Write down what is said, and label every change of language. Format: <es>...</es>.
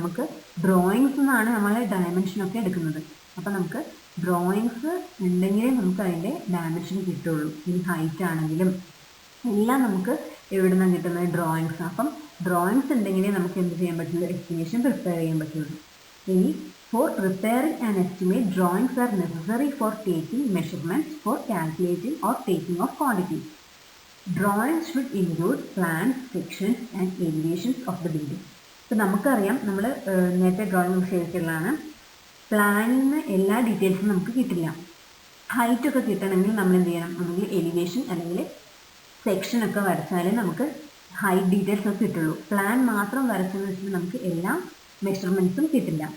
<ml>നമുക്ക് ഡ്രോയിങ്സ് നിന്നാണ് നമ്മൾ ഡയമെൻഷനൊക്കെ എടുക്കുന്നത്. അപ്പോൾ നമുക്ക് ഡ്രോയിങ്സ് ഉണ്ടെങ്കിലേ നമുക്ക് അതിൻ്റെ ഡയമെൻഷൻ കിട്ടുള്ളൂ. ഈ ഹൈറ്റ് ആണെങ്കിലും എല്ലാം നമുക്ക് എവിടെ നിന്നാണ് കിട്ടുന്നത്? ഡ്രോയിങ്സ്. അപ്പം ഡ്രോയിങ്സ് ഉണ്ടെങ്കിലേ നമുക്ക് എന്ത് ചെയ്യാൻ പറ്റുള്ളൂ? എസ്റ്റിമേഷൻ പ്രിപ്പയർ ചെയ്യാൻ പറ്റുള്ളൂ.</ml> <en>ഇനി for preparing an estimate, drawings are necessary for taking measurements, for calculating or taking of quantities. Drawings should include plans, sections and elevations of the building.</en> <ml>ഇപ്പോൾ നമുക്കറിയാം, നമ്മൾ നേരത്തെ ഡ്രോയിങ് ചെയ്തിട്ടുള്ളതാണ്, പ്ലാനിന് എല്ലാ ഡീറ്റെയിൽസും നമുക്ക് കിട്ടില്ല. ഹൈറ്റൊക്കെ കിട്ടണമെങ്കിൽ നമ്മൾ എന്ത് ചെയ്യണം? നമുക്ക് എലിവേഷൻ അല്ലെങ്കിൽ സെക്ഷനൊക്കെ വരച്ചാലേ നമുക്ക് ഹൈറ്റ് ഡീറ്റെയിൽസ് ഒക്കെ കിട്ടുള്ളൂ. പ്ലാൻ മാത്രം വരച്ചെന്ന് വെച്ചാൽ നമുക്ക് എല്ലാ മെഷർമെൻറ്റ്സും കിട്ടില്ല.</ml>